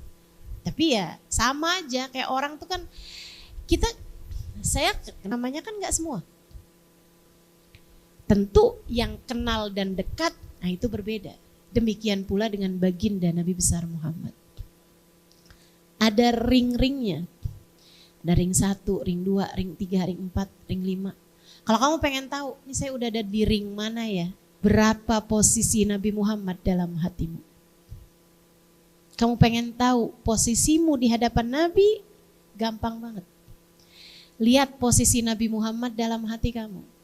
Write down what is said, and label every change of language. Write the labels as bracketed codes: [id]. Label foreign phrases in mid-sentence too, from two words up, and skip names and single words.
[id] Tapi ya sama aja kayak orang tuh kan, saya namanya kan enggak semua. Tentu yang kenal dan dekat, nah itu berbeda. Demikian pula dengan baginda Nabi besar Muhammad. Ada ring-ringnya. Ada ring 1, ring 2, ring 3, ring 4, ring 5. Kalau kamu pengen tahu, ini saya udah ada di ring mana ya? Berapa posisi Nabi Muhammad dalam hatimu? Kamu pengen tahu posisimu di hadapan Nabi? Gampang banget. Lihat posisi Nabi Muhammad dalam hati kamu.